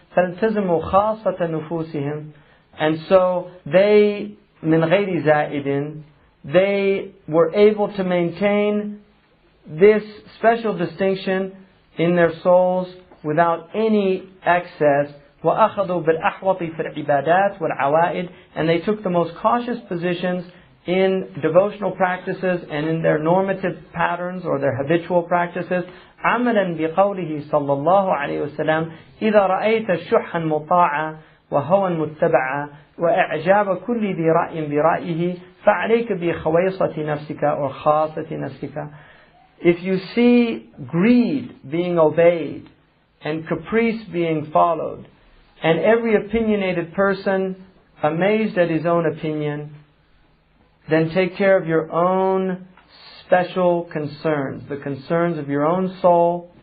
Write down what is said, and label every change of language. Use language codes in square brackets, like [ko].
[ar] فَالْتَزِمُوا خَاصَّةَ نُفُوسِهِمْ, [en] and so they, [ar] مِنْ غَيْرِ زَائِدٍ, [en] they were able to maintain this special distinction in their souls without any excess. [ar] وَأَخَذُوا بِالْأَحْوَطِ فِي الْعِبَادَاتِ وَالْعَوَائِدِ, [en] and they took the most cautious positions in devotional practices and in their normative patterns or their habitual practices. [ar] عملا بقوله صلى الله عليه وسلم إذا رأيت شحا مطاعا وهوى متبعا وإعجاب كل ذي رأي برأيه فعليك بخويصة نفسك or خاصة نفسك. [en] If you see greed being obeyed and caprice being followed and every opinionated person amazed at his own opinion, then take care of your own special concerns, the concerns of your own soul.